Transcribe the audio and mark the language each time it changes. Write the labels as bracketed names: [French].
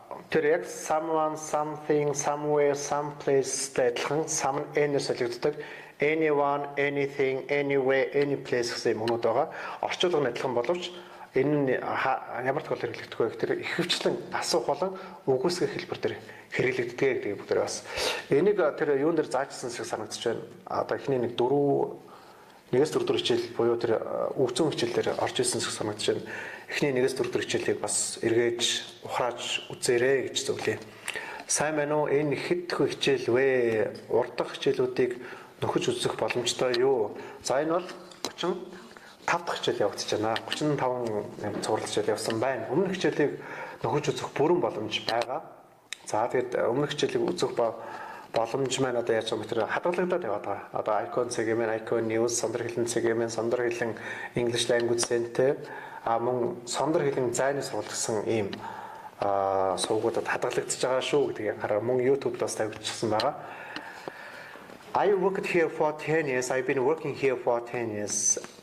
[Mongolian] Тэр яг [English] someone, something, somewhere, someplace-тэй [Mongolian] адилхан [English] some any-с [Mongolian] солигддог. [English] Anyone, anything, anywhere, any place [Mongolian] гэсэн юмнууд байгаа. Орчуулга нь адилхан боловч энэ нь ямар тохиолдолд хэрэглэгдэх вэ гэхээр ихэвчлэн асуух болон үгүйсгэх хэлбэр төр хэрэглэгддэг гэдэг бүгдээ бас. Энийг тэр юун дээр заажсан шиг санагдаж байна. Одоо эхний нэг 1-4 хичээл буюу тэр өвцөн хичээлээр орж ирсэн шиг санагдаж байна. Эхний 1-4 хичээлийг бас эргээж ухрааж үзээрэй гэж зөвлөе. Сайн байна уу? Энэ хэд хичээл вэ? Урдах хичээлүүдийг нөхөж үзэх боломжтой юу? За энэ бол 35 дахь хичээл явагдаж байна. 35 цуврал хичээл явсан байна. Өмнөх хичээлийг нөхөж үзэх бүрэн боломж байгаа. За тэгээд өмнөх хичээлийг үзэх боломж маань одоо яаж юм бэ? Хадгалагдаад яваад байгаа. Одоо icon segment, icon news, сондөр хэлний segment, сондөр хэлэн English language center мөн сондөр хэлэн зайны сургалт гэсэн ийм сувгуудад хадгалагдчихж байгаа шүү гэдгийг хараа мөн YouTube-д бас тавьчихсан байгаа. [English] I worked here for 10 years. I've been working here for 10 years.